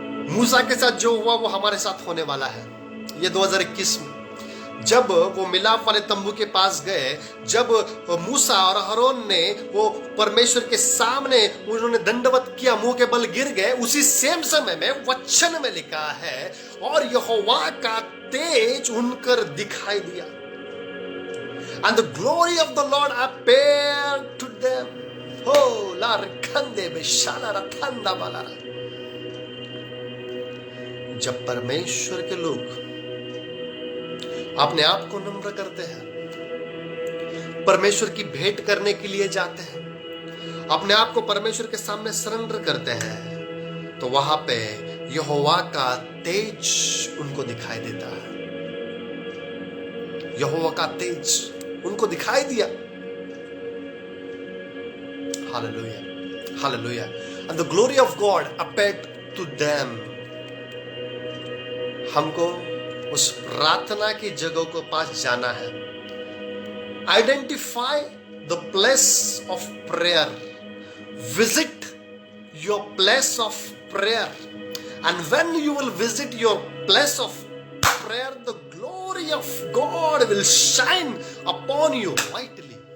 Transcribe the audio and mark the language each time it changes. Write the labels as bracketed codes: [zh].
[hi] मूसा के साथ जो हुआ वो हमारे साथ होने वाला है। ये 2021 में जब वो मिलाप वाले तंबू के पास गए, जब मूसा और हारून ने वो परमेश्वर के सामने उन्होंने दंडवत किया, मुंह के बल गिर गए, उसी सेम समय में वचन में लिखा है, और यहोवा का तेज उनकर दिखाई दिया। [en] And the glory of the Lord appeared to them. Oh, la रखंदे बेशाला रखंदा बालारा। [hi] जब परमेश्वर के लोग अपने आप को नम्र करते हैं, परमेश्वर की भेंट करने के लिए जाते हैं, अपने आप को परमेश्वर के सामने सरेंडर करते हैं, तो वहां पे यहोवा का तेज उनको दिखाई देता है। यहोवा का तेज उनको दिखाई दिया। Hallelujah, hallelujah. [en] And the glory of God appeared to them. [hi] हमको उस प्रार्थना की जगह को पास जाना है। [en] Identify the place of prayer, visit your place of prayer, and when you will visit your place of prayer, the glory of God will shine upon you mightily.